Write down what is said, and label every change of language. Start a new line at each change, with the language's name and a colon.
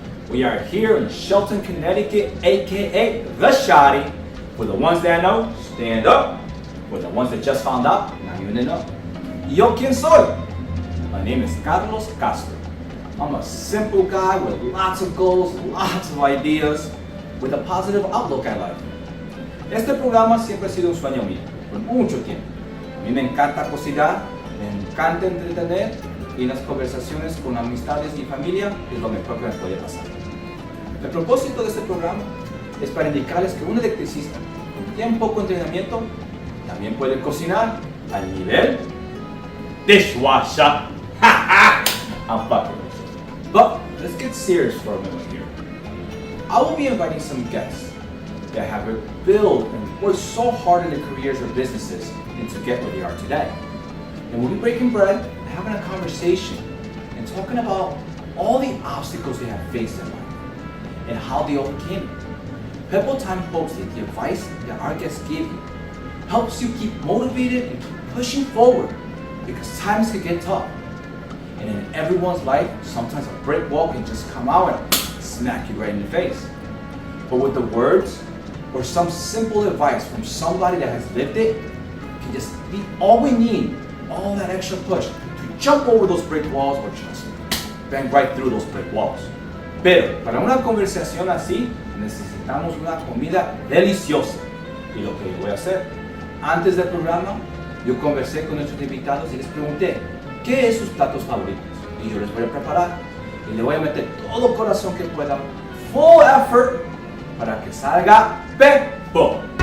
English: We are here in Shelton, Connecticut, aka The Shotty. For the ones that know, stand up. For the ones that just found out, now you're in the know.
Spanish: Yo, ¿quién soy?
English: My name is Carlos Castro. I'm a simple guy with lots of goals, lots of ideas, with a positive outlook at life.
Spanish: Este programa siempre ha sido un sueño mío, por mucho tiempo. A mí me encanta cocinar, me encanta entretener y las conversaciones con amistades y familia es lo mejor que me puede pasar. El propósito de este programa es para indicarles que un electricista con bien poco entrenamiento también puede cocinar al nivel dishwasher.
English: I'm fucking with you. But let's get serious for a minute here. I will be inviting some guests that have built and worked so hard in their careers or businesses and to get where they are today. And we'll be breaking bread, having a conversation, and talking about all the obstacles they have faced in life and how they overcame it. PePo-time hopes that the advice that our guests give you helps you keep motivated and keep pushing forward because times can get tough. And in everyone's life, sometimes a brick wall can just come out and smack you right in the face. But with the words or some simple advice from somebody that has lived it, can just be all we need, all that extra push to jump over those brick walls or just bang right through those brick walls.
Spanish: Pero para una conversación así, necesitamos una comida deliciosa. Y lo que yo voy a hacer, antes del programa, yo conversé con nuestros invitados y les pregunté, ¿qué es sus platos favoritos? Y yo les voy a preparar y le voy a meter todo corazón que pueda,
English: full effort,
Spanish: para que salga Pepo.